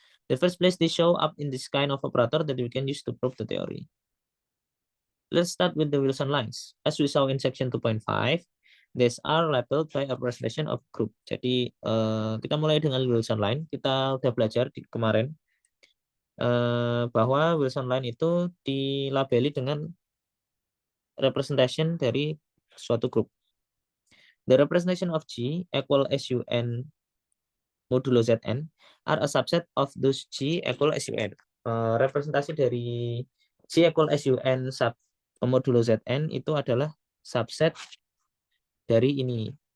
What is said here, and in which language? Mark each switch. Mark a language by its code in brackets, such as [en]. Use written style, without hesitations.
[en] The first place they show up in this kind of operator that we can use to prove the theory. Let's start with the Wilson lines. As we saw in section 2.5, these are labeled by a representation of group. [id] Jadi kita mulai dengan Wilson line. Kita udah belajar kemarin bahwa Wilson line itu dilabeli dengan representation dari suatu grup. [en] The representation of G equal SUN modulo Zn are a subset of those G equal SUN. [id] Representasi dari G equal SUN sub modulo Zn itu adalah subset dari ini.